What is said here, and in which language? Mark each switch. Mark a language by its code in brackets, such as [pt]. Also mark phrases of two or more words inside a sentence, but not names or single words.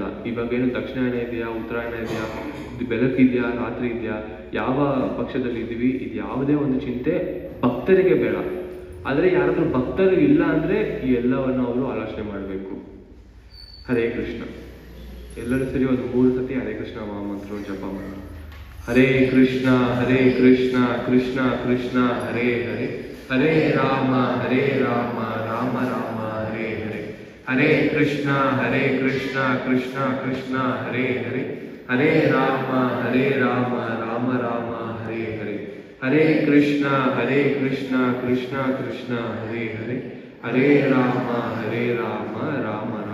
[kn] ಇವಾಗ ಏನು ದಕ್ಷಿಣಾಯನ ಇದೆಯಾ, ಉತ್ತರಾಯಣ ಇದೆಯಾ, ಬೆಳಕಿದೆಯಾ, ರಾತ್ರಿ ಇದೆಯಾ, ಯಾವ ಪಕ್ಷದಲ್ಲಿ ಇದ್ದೀವಿ, ಇದು ಯಾವುದೇ ಒಂದು ಚಿಂತೆ ಭಕ್ತರಿಗೆ ಬೇಡ. ಆದರೆ ಯಾರಾದರೂ ಭಕ್ತರು ಇಲ್ಲ ಅಂದರೆ ಈ ಎಲ್ಲವನ್ನು ಅವರು ಆಲೋಚನೆ ಮಾಡಬೇಕು. [sa] ಹರೇ ಕೃಷ್ಣ. [kn] ಎಲ್ಲರೂ ಸರಿ ಒಂದು 3 ಸತಿ ಹರೇ ಕೃಷ್ಣ ಮಹಾಮಂತ್ರವನ್ನು ಜಪ ಮಾಡೋಣ. [sa] ಹರೇ ಕೃಷ್ಣ ಕೃಷ್ಣ ಕೃಷ್ಣ ಹರೇ ಹರೇ, ಹರೇ ರಾಮ ರಾಮ ರಾಮ ಹರೇ ಹರೇ, ಹರೇ ಕೃಷ್ಣ ಕೃಷ್ಣ ಕೃಷ್ಣ ಹರೇ ಹರೇ, ಹರೇ ರಾಮ ರಾಮ ರಾಮ ಹರೇ ಹರೇ, ಹರೇ ಕೃಷ್ಣ ಕೃಷ್ಣ ಕೃಷ್ಣ ಹರೇ ಹರೇ, ಹರೇ ರಾಮ ರಾಮ